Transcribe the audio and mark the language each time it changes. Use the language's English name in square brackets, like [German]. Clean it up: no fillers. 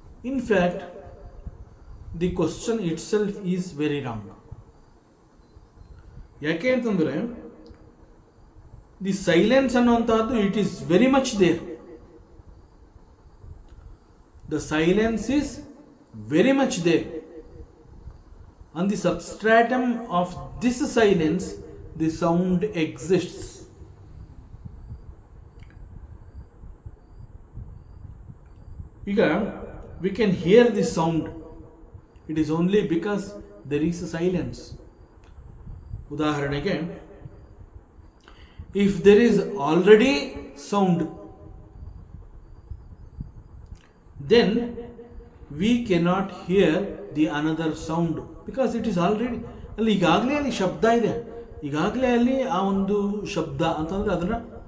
[English] In fact the question itself is very wrong. [Kannada] ಯಾಕೆ ಅಂತಂದ್ರೆ [English] The silence ಅನ್ನುವಂತಹದ್ದು it is very much there. The silence is very much there. On the substratum of this silence, the sound exists. Here, we can hear the sound. It is only because there is a silence. [Kannada] ಉದಾಹರಣೆಗೆ, [English] if there is already sound, then we cannot hear the another sound because it is already [Kannada] ಅಲ್ಲಿ ಈಗಾಗಲೇ ಅಲ್ಲಿ ಶಬ್ದ ಇದೆ, ಈಗಾಗಲೇ ಅಲ್ಲಿ ಆ ಒಂದು ಶಬ್ದ ಅಂತಂದರೆ ಅದನ್ನು